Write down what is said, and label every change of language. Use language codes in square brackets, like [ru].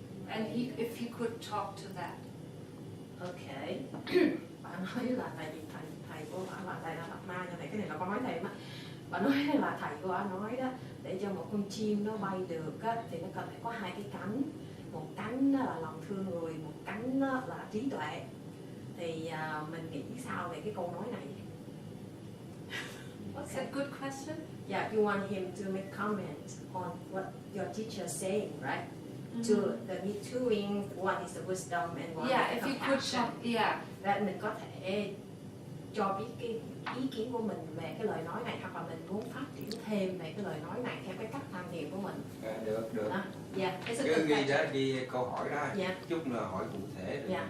[en] And if he could talk to that. Okay. [vi] Bạn nói là tại vì thầy của bạn là thầy là Bạch Ma, cho thầy cái này là con nói thầy mà. Bạn nói là thầy của bạn nói đó, để cho một con chim nó bay được á, thì nó cần phải có hai cái cánh. Một cánh là lòng thương người, một cánh là trí tuệ. Thì mình nghĩ sao về cái câu nói này? [en] What's a good question? Yeah, you want him to make comment on what your teacher is saying, right? The two wings, one is the wisdom and one is the compassion. [vi] Và mình có thể cho biết cái ý kiến của mình về cái lời nói này, hoặc là mình muốn phát triển thêm về cái lời nói này theo cái cách tham nghiệm của mình. Được. Cứ ghi câu hỏi đó, chút nữa hỏi cụ thể.